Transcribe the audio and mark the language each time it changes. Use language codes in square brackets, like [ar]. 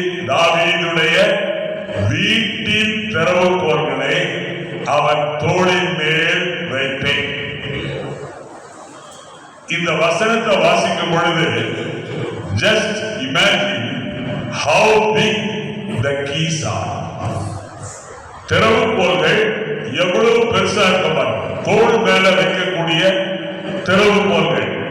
[ta] தாவீதுடைய வீட்டின் திறவுகோல்களை அவர் தோளின் மேல் வைத்தேன். இந்த வசனத்தை வாசிக்கும் பொழுது [en] just imagine how big the keys are. [ta] திறவுகோல்கள் எவ்வளவு பெருசா இருக்க பாருங்க. தோள் மேல வைக்கக்கூடிய திறவுகோல்கள்.